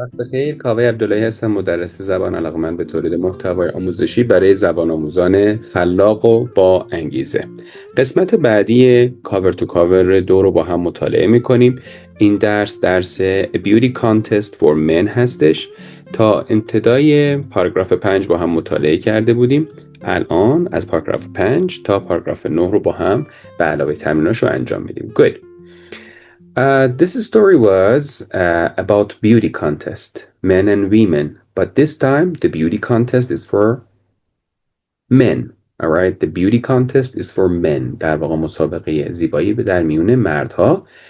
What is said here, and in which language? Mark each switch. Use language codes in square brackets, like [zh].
[fa] وقت بخیر، کاوه عبدالهی هستم، مدرس زبان، علاقه‌مند به تولید محتوای آموزشی برای زبان آموزان خلاق و با انگیزه. قسمت بعدی کاور تو کاور 2 رو با هم مطالعه می‌کنیم. این درس A Beauty Contest for Men هستش. تا انتهای پاراگراف 5 با هم مطالعه کرده بودیم. الان از پاراگراف 5 تا پاراگراف 9 رو با هم به علاوه تمریناشو انجام میدیم. [en] Good. This story was about beauty contest, men and women. But this time, the beauty contest is for men. All right, the beauty contest is for men. [fa] در واقع مسابقه زیبایی به در میون مردها.